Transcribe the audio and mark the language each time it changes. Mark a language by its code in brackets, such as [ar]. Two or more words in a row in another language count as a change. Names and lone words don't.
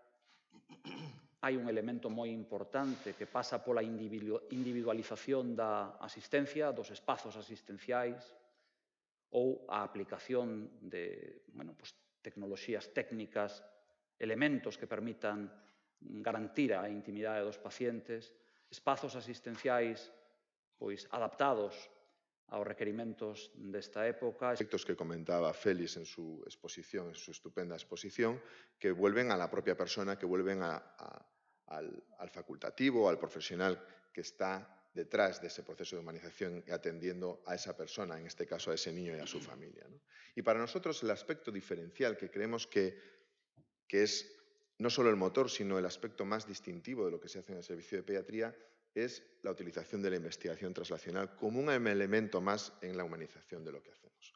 [gl] Hai un elemento moi importante que pasa pola individualización da asistencia, dos espazos asistenciais, ou a aplicación de tecnoloxías técnicas, elementos que permitan garantir a intimidade dos pacientes, espazos asistenciais adaptados aos requerimentos desta época. [es] Aspectos que comentaba Félix en su exposición, en su estupenda exposición, que vuelven a la propia persona, que vuelven al facultativo, al profesional que está detrás de ese proceso de humanización y atendiendo a esa persona, en este caso a ese niño y a su familia, ¿no? Y para nosotros el aspecto diferencial que creemos que es no solo el motor, sino el aspecto más distintivo de lo que se hace en el servicio de pediatría es la utilización de la investigación translacional como un elemento más en la humanización de lo que hacemos.